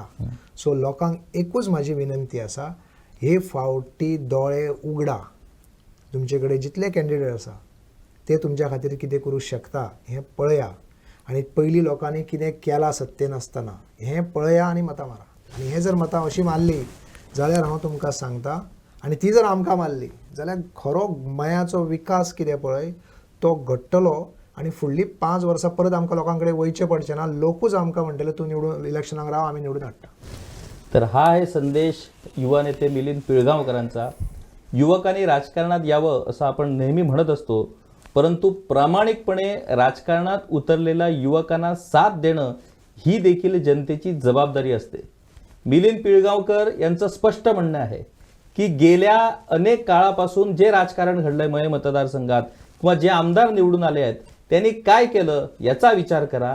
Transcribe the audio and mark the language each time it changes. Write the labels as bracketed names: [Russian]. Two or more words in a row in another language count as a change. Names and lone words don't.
[Konkani] सो लोकांक एकूच म्हाजी विनंती आसा, हे फावटी दोळे उगडा, तुमचे कडेन जितले कॅन्डिडेट आसा ते तुमच्या खातीर कितें करूं शकता हें पळया, आनी पयलीं लोकांनी कितें केलां सत्तेन आसतना हें पळया आनी मतां मारा. आनी हें जर मतां अशीं मारली जाल्यार हांव तुमकां सांगता, आनी ती जर आमकां मारली जाल्यार खरो मयाचो विकास कितें पळय तो घडटलो, आनी फुडलीं 5 वर्सां परत आमकां लोकां कडेन वयचें पडचें ना. लोकूच आमकां म्हणटले तूं निवडून इलेक्शनाक राव, आमी निवडून हाडटा. [Marathi] तर हा आहे संदेश युवा नेते मिलिंद पिळगावकरांचा. युवकांनी राजकारणात यावं असं आपण नेहमी म्हणत असतो, परंतु प्रामाणिकपणे राजकारणात उतरलेल्या युवकांना साथ देणं ही देखील जनतेची जबाबदारी असते. मिलिंद पिळगावकर यांचं स्पष्ट म्हणणं आहे की गेल्या अनेक काळापासून जे राजकारण घडलंय मय मतदारसंघात किंवा जे आमदार निवडून आले आहेत त्यांनी काय केलं याचा विचार करा.